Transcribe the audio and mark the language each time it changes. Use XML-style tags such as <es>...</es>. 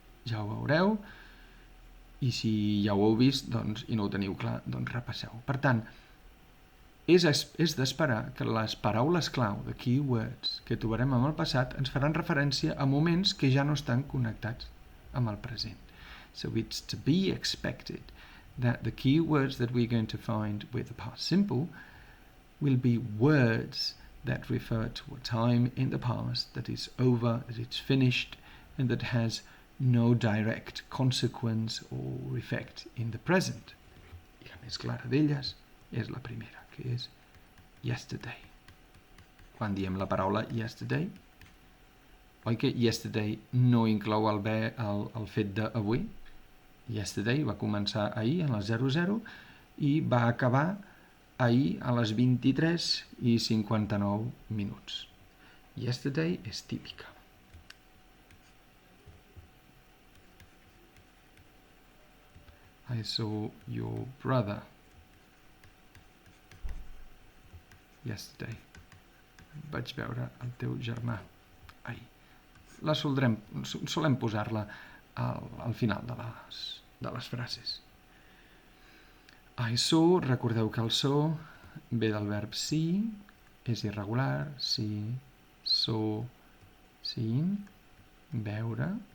<ca>Ja ho veureu, i si ja ho heu vist i no ho teniu clar, doncs repasseu. Per tant, és d'esperar que les paraules clau,</ca> <en>the key words,</en> <ca>que trobarem en el passat, ens faran referència a moments que ja no estan connectats amb el present.</ca> <en>So it's to be expected that the key words that we're going to find with the past simple will be words that refer to a time in the past that is over, that it's finished, and that has no direct consequence or effect in the present.</en> <ca>I la més clara d'elles és la primera, que és yesterday. Quan diem la paraula yesterday, oi que yesterday no inclou el fet d'avui? Yesterday va començar ahir a les 00 i va acabar ahir a les 23:59. Yesterday és típica.</ca> <en>I saw your brother yesterday.</en> <ca>Vaig veure el teu germà ahir. La solem posar-la al final de les frases. I saw, recordeu que el so ve del verb see, és irregular, see, saw, seen, veure.</ca>